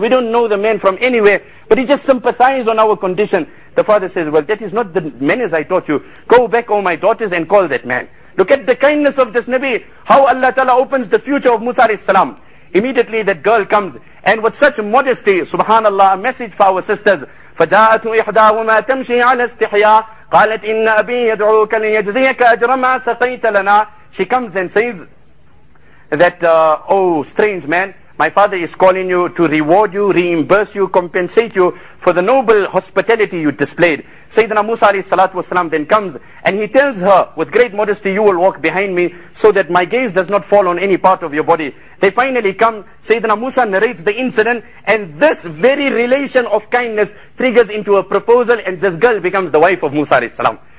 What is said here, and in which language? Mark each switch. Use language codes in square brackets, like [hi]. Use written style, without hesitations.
[en] We don't know the man from anywhere, but he just sympathized on our condition. The father says, well, that is not the manners I taught you. Go back, oh my daughters, and call that man. Look at the kindness of this Nabi, how Allah Ta'ala opens the future of Musa alayhi salam. Immediately that girl comes, and with such modesty, subhanallah, a message for our sisters. [ar] فَجَاءَتْ إِحْدَاهُمَا تَمْشِي عَلَى اسْتِحْيَاءٍ قَالَتْ إِنَّ أَبِي يَدْعُوكَ لِيَجْزِيَكَ أَجْرَ مَا سَقَيْتَ لَنَا. [en] She comes and says that, oh strange man, My father is calling you to reward you, reimburse you, compensate you for the noble hospitality you displayed. Sayyidina Musa alayhi salatu wasalam then comes and he tells her, with great modesty, you will walk behind me so that my gaze does not fall on any part of your body. They finally come. Sayyidina Musa narrates the incident, and this very relation of kindness triggers into a proposal, and this girl becomes the wife of Musa alayhi salam.